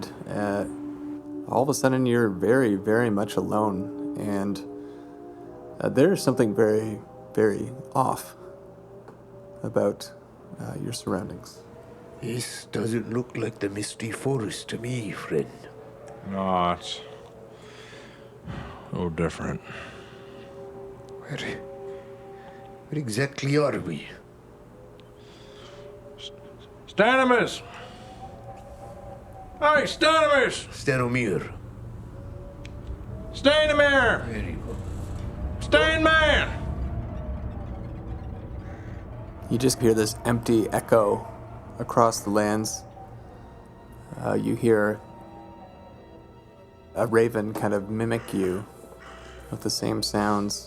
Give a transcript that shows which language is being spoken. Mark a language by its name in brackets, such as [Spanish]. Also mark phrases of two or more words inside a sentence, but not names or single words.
[English] All of a sudden you're very, very much alone, and there's something very, very off about your surroundings. This doesn't look like the Misty Forest to me, friend. No, it's a little different. Where exactly are we? Stanimus! Hey, Stanimus! Stanomir. Stanimir! Very well. Stanman! You just hear this empty echo across the lands. You hear a raven kind of mimic you with the same sounds.